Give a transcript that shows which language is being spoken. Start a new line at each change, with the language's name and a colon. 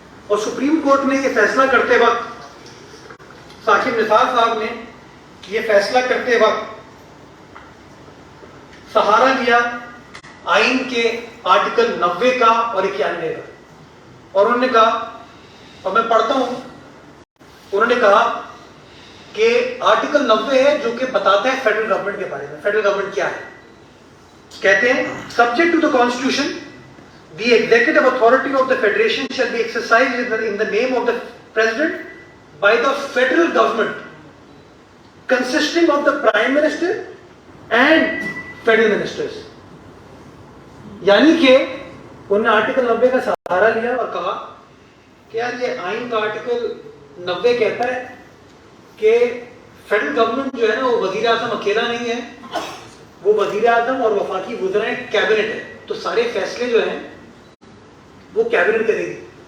Urdu: اور supreme court نے یہ فیصلہ کرتے وقت، ثاقب نثار صاحب نے یہ فیصلہ کرتے وقت سہارا لیا آئین کے آرٹیکل 90 کا اور 91 کا. اور انہوں نے کہا، اور میں پڑھتا ہوں، انہوں نے کہا کہ آرٹیکل 90 ہے جو کہ بتاتا ہے فیڈرل گورنمنٹ کے بارے میں.
English: federal government
Urdu: کیا ہے؟ کہتے ہیں
English: Subject to the constitution the executive authority of the federation shall be exercised in the name of the president by the federal government consisting of the prime minister and federal ministers.
Urdu: یعنی کہ انہوں نے article 90 کا سہارا لیا اور کہا کہ یار یہ آئین کا آرٹیکل 90 کہتا ہے کہ فیڈرل گورنمنٹ جو ہے نا وہ وزیر اعظم اکیلا نہیں ہے، وہ وزیر اعظم اور وفاقی وزراء کیبنٹ ہے، تو سارے فیصلے جو ہیں وہ کیبنٹ کرے گی.